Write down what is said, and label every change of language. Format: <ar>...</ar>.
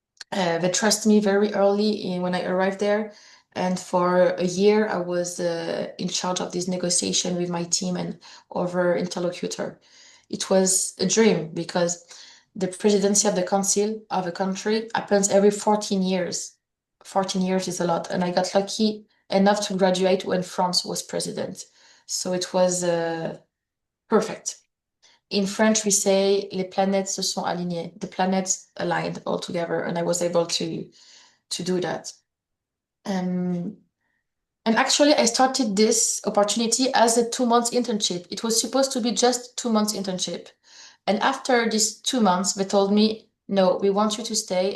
<en>They trust me very early when I arrived there. And for a year, I was in charge of this negotiation with my team and other interlocutor. It was a dream because the presidency of the council of a country happens every 14 years. 14 years is a lot. And I got lucky enough to graduate when France was president. So it was perfect. In French, we say</en> <fr>les planètes se sont alignées.</fr> <en>The planets aligned all together, and I was able to do that. And actually, I started this opportunity as a 2 months internship. It was supposed to be just 2 months internship. And after these 2 months, they told me, no, we want you to stay.</en>